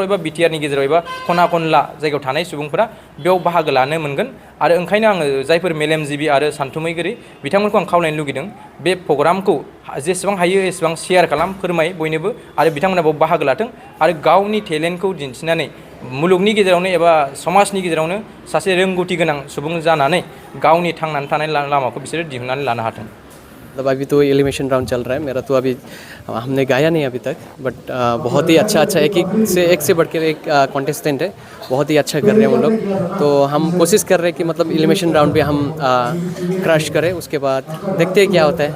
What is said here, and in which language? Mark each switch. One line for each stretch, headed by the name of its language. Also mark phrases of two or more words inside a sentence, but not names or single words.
Bodo: एबा बिटिआरनि गेजेराव एबा खना खनला जायगायाव थानाय सुबुंफोरा बेयाव बाहागो लानो मोनगोन आरो ओंखायनो आङो जायफोर मेलेमजिबि आरो सानथुमैगिरि बिथांमोनखौ आं खावलायनो लुगैदों बे प्रग्रामखौ जेसेबां हायो एसेबां शेयार खालाम फोरमाय बयनोबो आरो बिथांमोना बेयाव बाहागो लाथों आरो गावनि टेलेन्टखौ दिन्थिनानै मुलुगनि गेजेरावनो एबा समाजनि गेजेरावनो सासे रोंगौथि गोनां सुबुं जानानै गावनि थांनानै थानाय लामाखौ बिसोरो दिहुननानै लानो हाथों
Hindi: मतलब अभी तो
English: elimination round
Hindi: चल रहा है मेरा, तो अभी हमने गाया नहीं अभी तक, बट बहुत ही अच्छा एक से बढ़ के एक कॉन्टेस्टेंट है, बहुत ही अच्छा कर रहे हैं उन लोग। तो हम कोशिश कर रहे हैं कि मतलब
English: elimination round
Hindi: पे हम क्रश करें, उसके बाद देखते हैं क्या होता है।